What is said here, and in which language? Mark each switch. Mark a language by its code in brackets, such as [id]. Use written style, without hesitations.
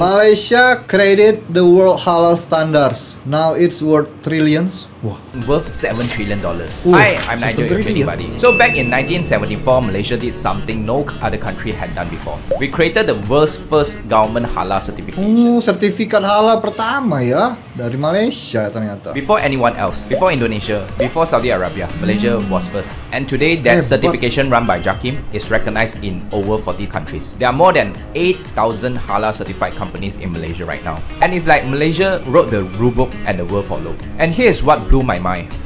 [en] Malaysia created the world halal standards. Now it's worth trillions. Wah, worth $7 trillion. I'm not your anybody. So back in 1974, Malaysia did something no other country had done before. We created the world's first government halal certification. [id] Sertifikat halal pertama ya dari Malaysia ternyata. [en] Before anyone else, before Indonesia, before Saudi Arabia, Malaysia was first. And today that certification run by JAKIM is recognized in over 40 countries. There are more than 8,000 halal certified companies in Malaysia right now. And it's like Malaysia wrote the rule book and the world followed. And here's what blew my mind.